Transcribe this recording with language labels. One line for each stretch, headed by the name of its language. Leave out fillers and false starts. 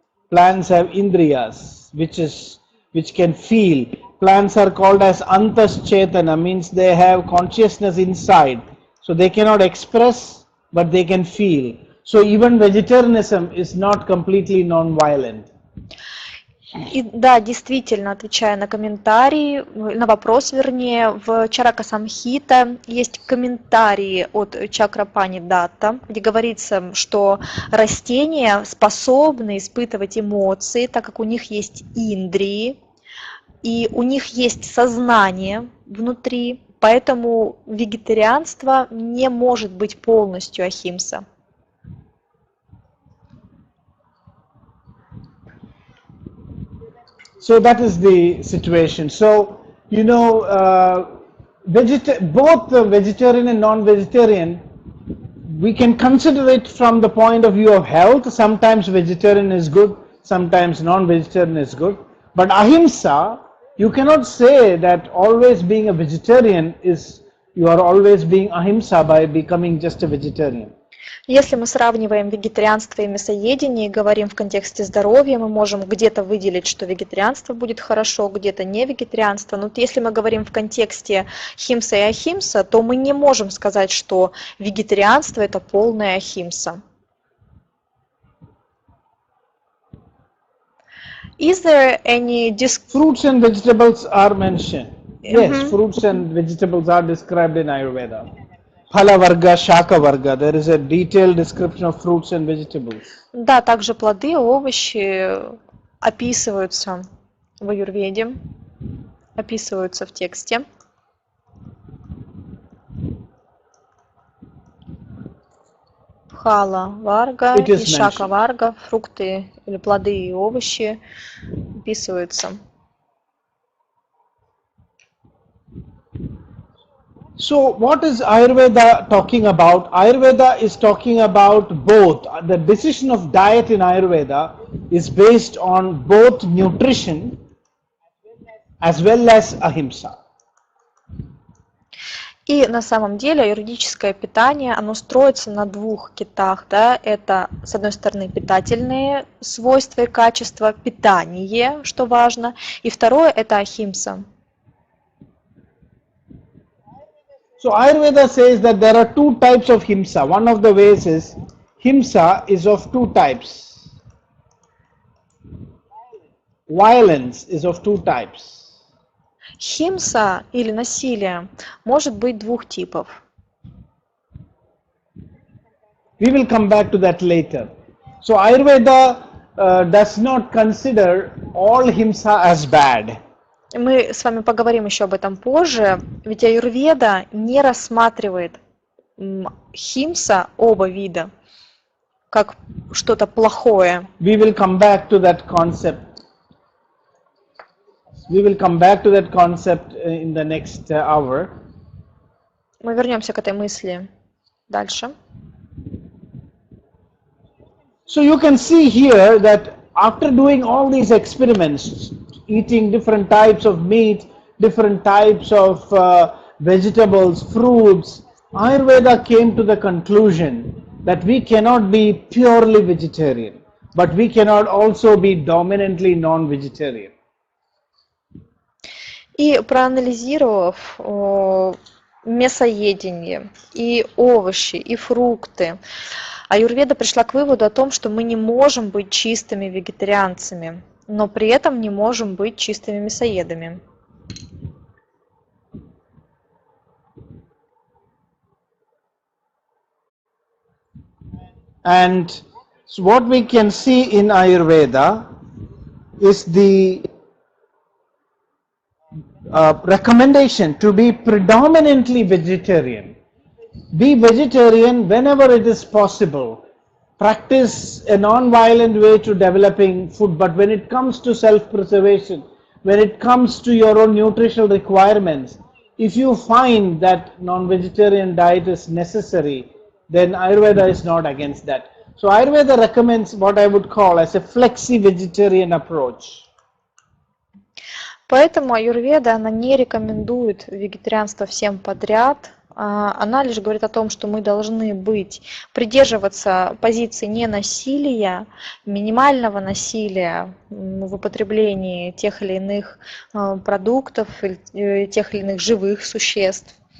English: Plants have indriyas, which can feel. Plants are called as antas chetana, means they have consciousness inside. So they cannot express, but they can feel. So even vegetarianism is not completely non-violent.
Russian: И да, действительно, отвечая на комментарий, на вопрос, вернее, в Чарака Самхита есть комментарии от Чакрапани Датта, где говорится, что растения способны испытывать эмоции, так как у них есть индрии, и у них есть сознание внутри, поэтому вегетарианство не может быть полностью ахимса.
English: So that is the situation. So, both the vegetarian and non-vegetarian, we can consider it from the point of view of health. Sometimes vegetarian is good, sometimes non-vegetarian is good. But ahimsa, you cannot say that always being a vegetarian is, you are always being ahimsa by becoming just a vegetarian.
Russian: Если мы сравниваем вегетарианство и мясоедение и говорим в контексте здоровья, мы можем где-то выделить, что вегетарианство будет хорошо, где-то не вегетарианство. Но если мы говорим в контексте химса и ахимса, то мы не можем сказать, что вегетарианство – это полная ахимса.
English: Is there any Fruits and vegetables are mentioned. Yes, fruits and vegetables are described in Ayurveda. Phala varga, shaka varga. There is a detailed description of fruits and vegetables.
Russian: Да, также плоды, овощи описываются в аюрведе, описываются в тексте. Пхала варга и шака варга, фрукты или плоды и овощи описываются.
English: So what is Ayurveda talking about? Ayurveda is talking about both. The decision of diet in Ayurveda is based on both nutrition as well as ahimsa.
Russian: И на самом деле юридическое питание, оно строится на двух китах, да, это, с одной стороны, питательные свойства и качества, питание, что важно, и второе, это ахимса.
English: So Ayurveda says that there are two types of himsa. One of the ways is himsa is of two types. Violence is of two types.
Russian: Химса или насилие может быть двух типов.
English: We will come back to that later. So Ayurveda does not consider all himsa as bad.
Russian: Мы с вами поговорим еще об этом позже, ведь аюрведа не рассматривает химса, оба вида, как что-то плохое.
English: We will come back to that concept. We will come back to that concept in the next hour.
Russian: Мы вернемся к этой мысли дальше.
English: So you can see here that after doing all these experiments, eating different types of meat, different types of vegetables, fruits, Ayurveda came to the conclusion that we cannot be purely vegetarian, but we cannot also be dominantly non-vegetarian.
Russian: И проанализировав мясоедение, и овощи, и фрукты, аюрведа пришла к выводу о том, что мы не можем быть чистыми вегетарианцами, но при этом не можем быть чистыми мясоедами.
English: And so what we can see in Ayurveda is the recommendation to be predominantly vegetarian. Be vegetarian whenever it is possible. Practice a non-violent way to developing food, but when it comes to self-preservation, when it comes to your own nutritional requirements, if you find that non-vegetarian diet is necessary, then Ayurveda is not against that. So Ayurveda recommends what I would call as a flexi-vegetarian approach.
Russian: Поэтому аюрведа, она не рекомендует вегетарианство всем подряд. Она лишь говорит о том, что мы должны придерживаться позиции ненасилия, минимального насилия в употреблении тех или иных продуктов, тех или иных живых существ.